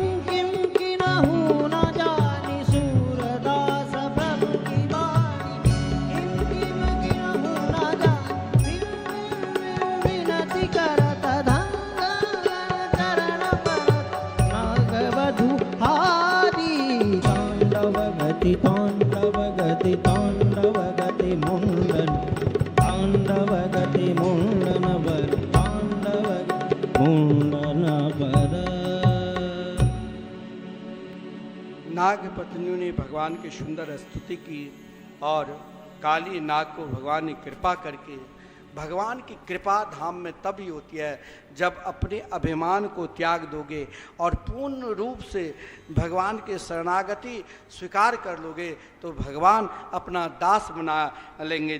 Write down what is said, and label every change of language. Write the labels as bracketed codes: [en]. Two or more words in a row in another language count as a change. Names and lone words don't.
[bra] किम की नहु न जानी सूरदास प्रभु की बानी किम किम की नहु न जानी विनती करत चरण परत नाग वधु हारी तांडव गति तांडव गति मुंडन तांडव गति मुंडन बर तांडव मुंडन पर। [hi] नाग पत्नियों ने भगवान की सुंदर स्तुति की और काली नाग को भगवान ने कृपा करके भगवान की कृपा धाम में तभी होती है जब अपने अभिमान को त्याग दोगे और पूर्ण रूप से भगवान के शरणागति स्वीकार कर लोगे तो भगवान अपना दास बना लेंगे।